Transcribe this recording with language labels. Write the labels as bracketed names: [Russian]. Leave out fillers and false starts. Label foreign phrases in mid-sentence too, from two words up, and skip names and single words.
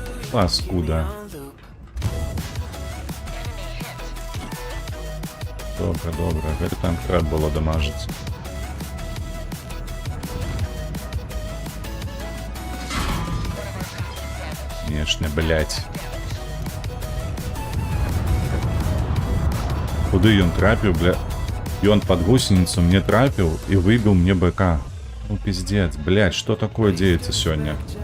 [Ukrainian] Паскуда. Добре, добре. [Belarusian] Гэты танк трэба было дамажыць. [Russian] Конечно, блять. [Belarusian] Куды ён трапіў, бля? Ён [Russian] под гусеницу [Belarusian] мне трапіў і выбіў мне БК. [Russian] Ну пиздец, блять, что такое деется сегодня?